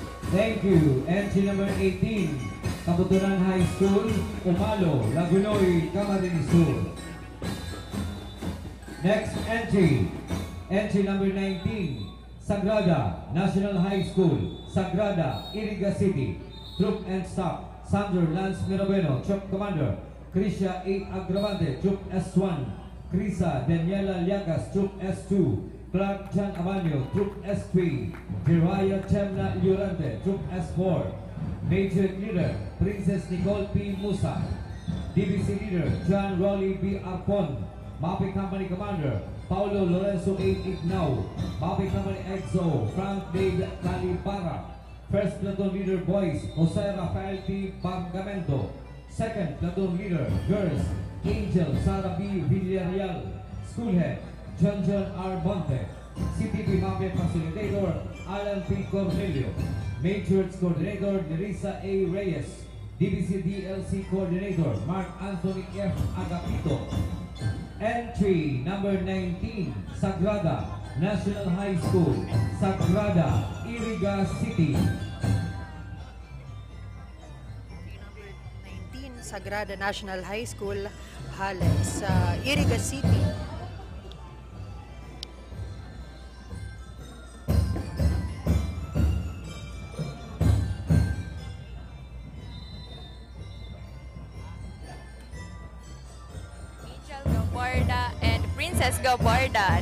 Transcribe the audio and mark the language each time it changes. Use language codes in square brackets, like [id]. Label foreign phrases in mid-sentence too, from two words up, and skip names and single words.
[en] Thank you. Entry number 18, Kabuturan High School, Umalo, Lagunoy, Camarines Sur. Next entry, entry number 19, Sagrada National High School, Sagrada, Iriga City. Troop and Staff, Sandro Lance Mirabeno, Troop Commander. Krisha A. Agravante, Troop S1. Krisa Daniela Llagas, Troop S2. Clark Chan Amanyo, Troop S3. Jiraya Chemna Llorente, Troop S4. Major Leader, Princess Nicole P. Musa. DBC Leader, John Rolly B. Arpon. Mapi Company Commander, Paulo Lorenzo A. Ignao. Mapi Company XO, Frank Dave Calipara. First Platoon Leader, Boys, Jose Rafael T. Bargamento. Second Platoon Leader, Girls, Angel Sara B. Villarreal. Schoolhead, John R. Monte. CTP Mafia Facilitator, Alan P. Cornelio. Majors Coordinator, Nerissa A. Reyes. DBC DLC Coordinator, Mark Anthony F. Agapito. Entry number 19, Sagrada National High School, Sagrada, Iriga City. Number 19, Sagrada National High School, Hales, Iriga City. And Princess Gabarda.